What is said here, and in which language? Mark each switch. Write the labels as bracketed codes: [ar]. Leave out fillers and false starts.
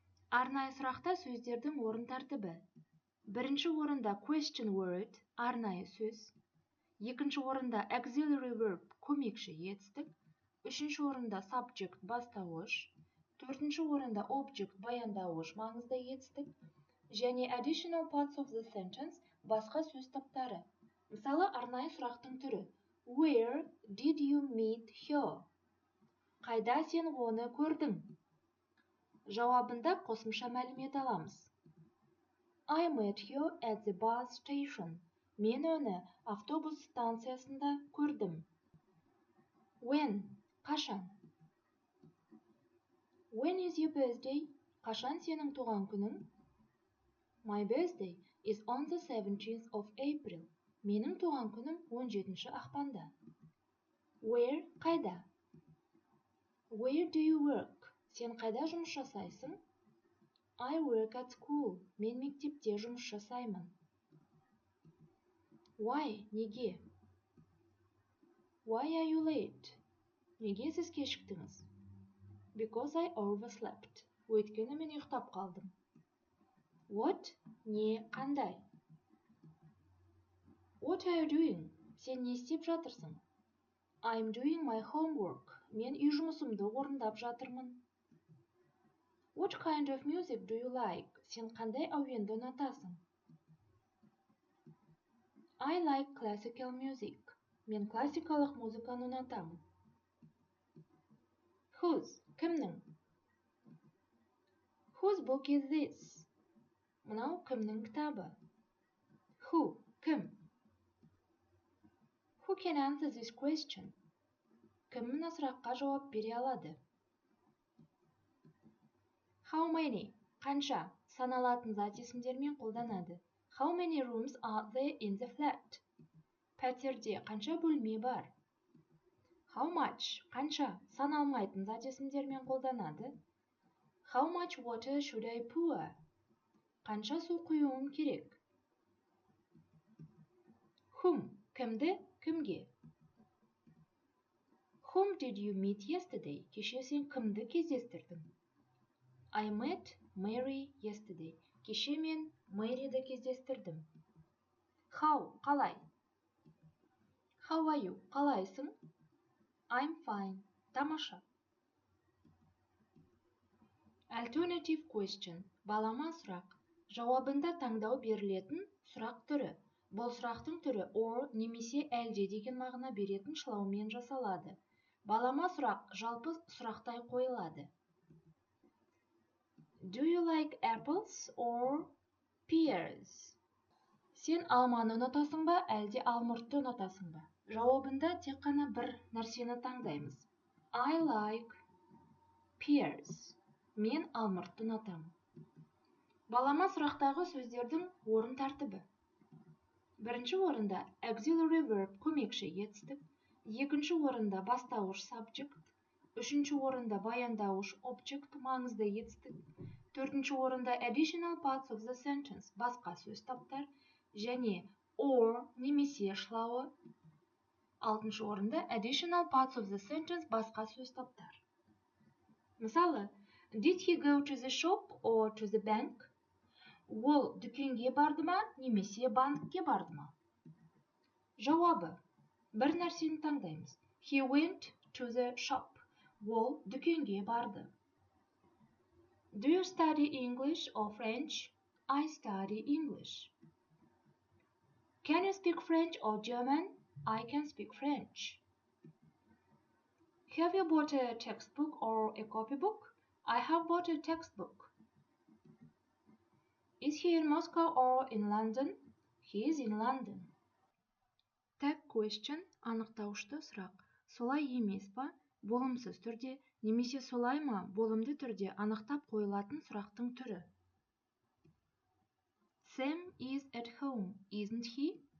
[kk] Арнайы сұрақта сөздердің орын тәртібі. Бірінші орында [en] question word, [kk] арнайы сөз. Екінші орында [en] auxiliary verb, [kk] көмекші етістік. Үшінші орында subject, бастауыш. Төртінші орында object, баяндауыш, маңызды етістік. [en] Және additional parts of the sentence, [kk] басқа сөз таптары. Мысалы, арнайы сұрақтың түрі. [en] Where did you meet her? [kk] Қайда сен оны көрдің? Жауабында қосымша мәлімет аламыз. [en] I met her at the bus station. [kk] Мен оны автобус станциясында көрдім. [en] When, [kk] қашан? [en] When is your birthday? [kk] Қашан сенің туған күнің? [en] My birthday is on the 17th of April. [kk] Менің туған күнім 17 ақпанда. [en] Where, [kk] қайда? [en] Where do you work? [kk] Сен қайда жұмыс жасайсың? [en] I work at school. [kk] Мен мектепте жұмыс жасаймын. [en] Why, [kk] неге? [en] Why are you late? [kk] Неге сіз кешіктіңіз? [en] Because I overslept. [kk] Өйткені мен ұйықтап қалдым. [en] What, [kk] не, қандай? [en] What are you doing? [kk] Сен не істеп жатырсың? [en] I'm doing my homework. [kk] Мен үй жұмысымды орындап жатырмын. [en] What kind of music do you like? [kk] Сен қандай әуенді ұнатасың? [en] I like classical music. [kk] Мен классикалық музыканы ұнатамын. [en] Whose, [kk] кімнің? [en] Whose book is this? [kk] Мынау кімнің кітабы? [en] Who, [kk] кім? [en] Who can answer this question? [kk] Кім мына сұраққа жауап бере алады? [en] How many? [kk] Қанша? Саналатын зат есімдермен қолданады. [en] How many rooms are there in the flat? [kk] Пәтерде қанша бөлме бар? [en] How much? [kk] Қанша? Саналмайтын зат есімдермен қолданады. [en] How much water should I pour? [kk] Қанша су құюым керек? [en] Whom? [kk] Кімді? Кімге? [en] Whom did you meet yesterday? [kk] Кеше сен кімді кездестірдің? [en] I met Mary yesterday. [kk] Кеше мен Мэриді кездестірдім. [en] How? [kk] Қалай? [en] How are you? [kk] Қалайсың? [en] I'm fine. [kk] Тамаша. [en] Alternative question. [kk] Балама сұрақ. Жауабында таңдау берілетін сұрақ түрі. Бұл сұрақтың түрі or немесе әлде деген мағына беретін шылаумен жасалады. Балама сұрақ жалпы сұрақтай қойылады. [en] Do you like apples or pears? [kk] Сен алманы ұнатасың ба, әлде алмұртты ұнатасың ба? Жауабында тек қана бір нәрсені таңдаймыз. [en] I like pears. [kk] Мен алмұртты ұнатамын. Балама сұрақтағы сөздердің орын тәртібі. Бірінші орында [en] auxiliary verb [kk] көмекші етістік, екінші орында бастауыш subject, үшінші орында баяндауыш object маңызды етістік, төртінші орында [en] additional parts of the sentence [kk] басқа сөз таптар және or немесе шылауы, алтыншы орында additional parts of the sentence басқа сөз таптар. Мысалы, [en] did he go to the shop or to the bank? [kk] Ол дүкенге барды ма, немесе банкке барды ма? Жауабы. Бір нәрсені таңдаймыз. [en] He went to the shop. [kk] Ол дүкенге барды. [en] Do you study English or French? I study English. Can you speak French or German? I can speak French. Have you bought a textbook or a copybook? I have bought a textbook. Is he in Moscow or in London? He is in London. Tag question [kk] анықтауышты сұрақ. Солай емес па? Болымсыз түрде, немесе солай ма? Болымды түрде анықтап қойылатын сұрақтың түрі. [en] Sam is at home, isn't he?